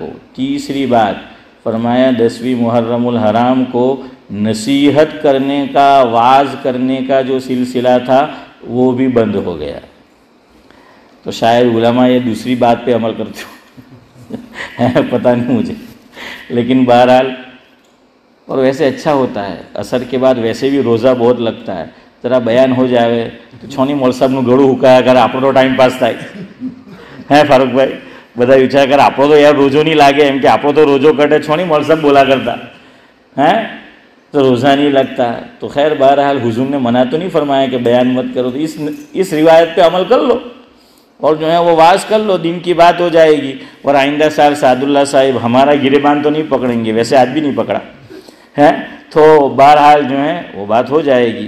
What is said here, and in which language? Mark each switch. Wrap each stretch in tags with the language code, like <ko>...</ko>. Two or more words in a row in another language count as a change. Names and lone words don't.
<ur>تیسری بات فرمایا 10ویں محرم الحرام کو نصیحت کرنے کا، وعظ کرنے کا جو سلسلہ تھا وہ بھی بند ہو گیا۔ تو شاید علماء یہ دوسری بات پہ عمل کرتے ہو پتہ نہیں مجھے، لیکن بہرحال اور ویسے اچھا ہوتا ہے، عصر کے بعد ویسے بھی روزہ بہت لگتا ہے، ذرا بیان ہو جاوے تو چھونی مول صاحب نو گڑو</ur> <gu>હુકાયા કરે આપણો તો ટાઈમ પાસ થાય હે ફારૂકભાઈ, બધા વિચાર કરે આપણો તો યાર રોજો નહીં લાગે, એમ કે આપણો તો રોજો કટે છોની મોલ સાહેબ બોલા કરતા</gu> <ur>ہیں تو روزہ نہیں لگتا۔ تو خیر بہرحال حضور نے منع تو نہیں فرمایا کہ بیان مت کرو، تو اس روایت پہ عمل کر لو اور جو ہے وہ واعظ کر لو، دین کی بات ہو جائے گی۔ اور آئندہ سال سعد اللہ صاحب ہمارا گریبان تو نہیں پکڑیں گے، ویسے آج بھی نہیں پکڑا ہے، تو بہرحال جو ہے وہ بات ہو جائے گی۔</ur>